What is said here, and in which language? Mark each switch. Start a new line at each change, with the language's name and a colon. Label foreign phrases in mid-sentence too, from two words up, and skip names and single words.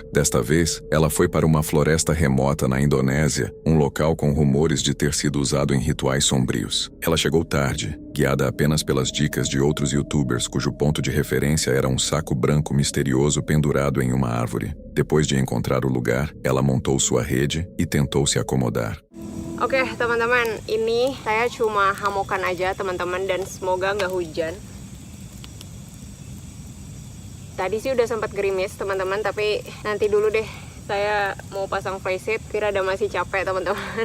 Portuguese: Desta vez, ela foi para uma floresta remota na Indonésia, um local com rumores de ter sido usado em rituais sombrios. Ela chegou tarde, guiada apenas pelas dicas de outros youtubers cujo ponto de referência era um saco branco misterioso pendurado em uma árvore. Depois de encontrar o lugar, ela montou sua rede e tentou se acomodar.
Indonesian: Oke teman-teman, ini saya cuma hamokan aja teman-teman dan semoga nggak hujan. Tadi sih udah sempat gerimis teman-teman, tapi nanti dulu deh, saya mau pasang
English: face sheet,
Indonesian: kira ada masih capek teman-teman.